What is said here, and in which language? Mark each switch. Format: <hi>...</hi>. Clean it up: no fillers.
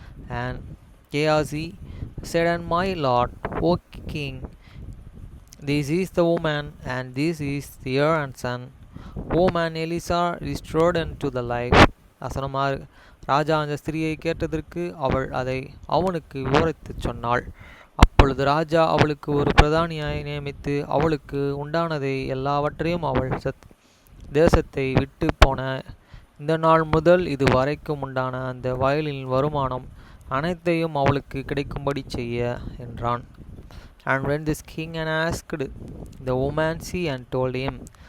<en>And Gehazi said, And my lord, O king, this is the woman, and this is the heir and son, whom Elisha restored unto the life.</en> <ta>வசனம் 6. ராஜா அந்த ஸ்திரீயை கேட்டதற்கு அவள் அதை அவனுக்கு விவரித்துச் சொன்னாள். அப்பொழுது ராஜா அவளுக்கு ஒரு பிரதானியாய் நியமித்து அவளுக்கு உண்டானதை எல்லாவற்றையும் அவள் தேசத்தை விட்டு போன இந்த நாள் முதல் இது வரைக்கும் உண்டான அந்த வயலின் வருமானம் அனைத்தையும் அவளுக்கு கிடைக்கும்படி செய்ய என்றான்.</ta> <en>And when this king asked the woman, she and told him.</en>